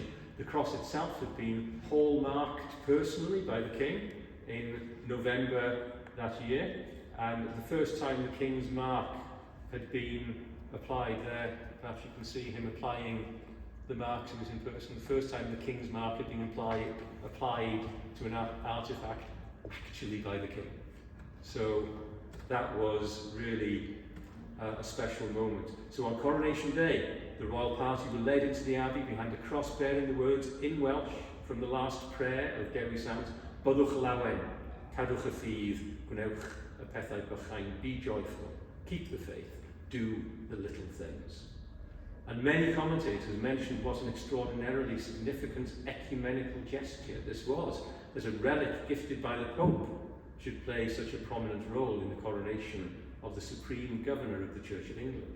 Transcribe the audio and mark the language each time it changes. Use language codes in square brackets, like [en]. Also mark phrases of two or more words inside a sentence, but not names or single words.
[en] The cross itself had been hallmarked personally by the King in November that year, and the first time the King's mark had been applied there, perhaps you can see him applying the marks, he was in person, the first time the King's mark had been applied to an artefact actually by the King. So that was really a special moment. So on Coronation Day, the royal party were led into the abbey behind a cross bearing the words in Welsh from the last prayer of Dewi Sant, [cy] Byddwch lawen, cadwch y ffydd, gwnewch y pethau bychain, [en] be joyful, keep the faith, do the little things. And many commentators mentioned what an extraordinarily significant ecumenical gesture this was, that a relic gifted by the Pope should play such a prominent role in the coronation of the supreme governor of the Church of England.